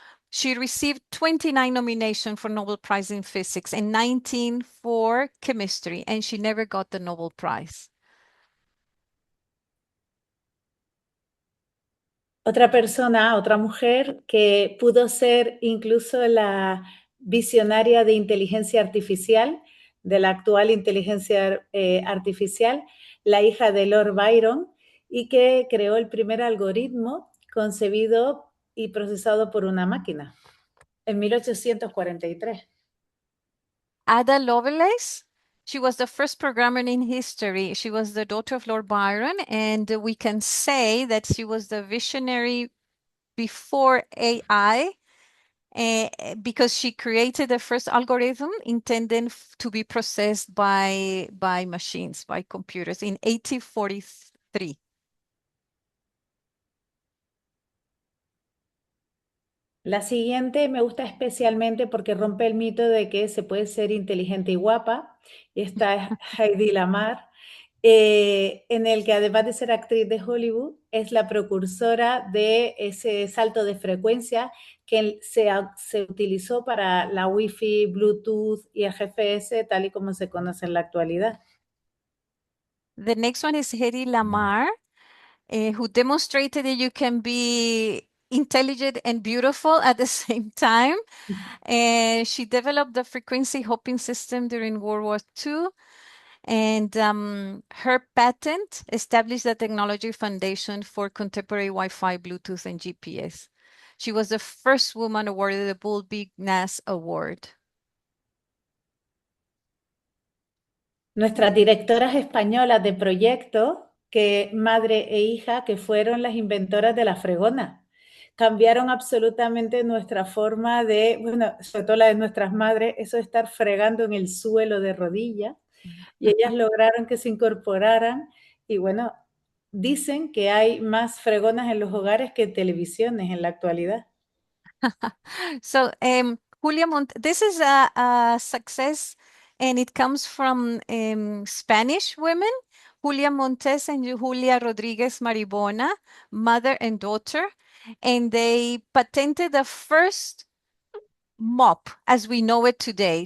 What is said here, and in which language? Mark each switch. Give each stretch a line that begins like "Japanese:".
English: She received 29 nominations for Nobel Prize in Physics and 19 for chemistry, and she never got the Nobel Prize.
Spanish: Otra persona, otra mujer que pudo ser incluso la visionaria de inteligencia artificial, de la actual inteligencia artificial, la hija de Lord Byron, y que creó el primer algoritmo concebido y procesado por una máquina en 1843. Ada Lovelace.
English: She was the first programmer in history. She was the daughter of Lord Byron, and we can say that she was the visionary before AI, because she created the first algorithm intended to be processed by machines, by computers in 1843.
Spanish: La siguiente me gusta especialmente porque rompe el mito de que se puede ser inteligente y guapa. Y esta es Heidi Lamar, en el que además de ser actriz de Hollywood, es la precursora de ese salto de frecuencia que se utilizó para la Wi-Fi, Bluetooth y el GPS, tal y como se conoce en la actualidad.
English: The next one is Hedy Lamar, who demonstrated that you can be intelligent and beautiful at the same time. She developed the frequency hopping system during World War II. And her patent established the technology foundation for contemporary Wi-Fi, Bluetooth, and GPS. She was the first woman awarded the Bull Bigness Award.
Spanish: Nuestras directoras españolas de proyecto, que madre e hija, que fueron las inventoras de la fregona. Cambiaron absolutamente nuestra forma de, bueno, sobre todo la de nuestras madres, eso de estar fregando en el suelo de rodillas, y ellas lograron que se incorporaran, y bueno, dicen que hay más fregonas en los hogares que televisiones en la actualidad.
English: So Julia this is a success, and it comes from Spanish women, Julia Montes and Julia Rodriguez Maribona, mother and daughter, and they patented the first mop as we know it today.